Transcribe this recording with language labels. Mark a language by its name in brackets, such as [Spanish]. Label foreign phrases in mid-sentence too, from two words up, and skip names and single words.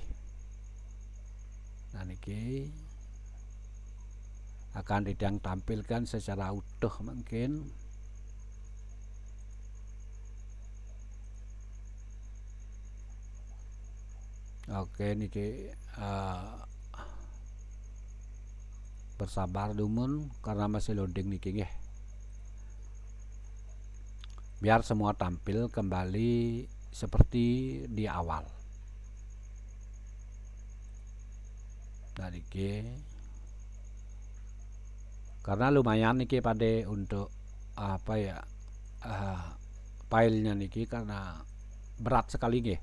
[Indonesian] Nah niki akan tidak tampilkan secara utuh mungkin. Oke niki bersabar dumun karena masih loading niki nggih. Biar semua tampil kembali seperti di awal. Nah niki karena lumayan niki pada untuk filenya niki karena berat sekali nggih.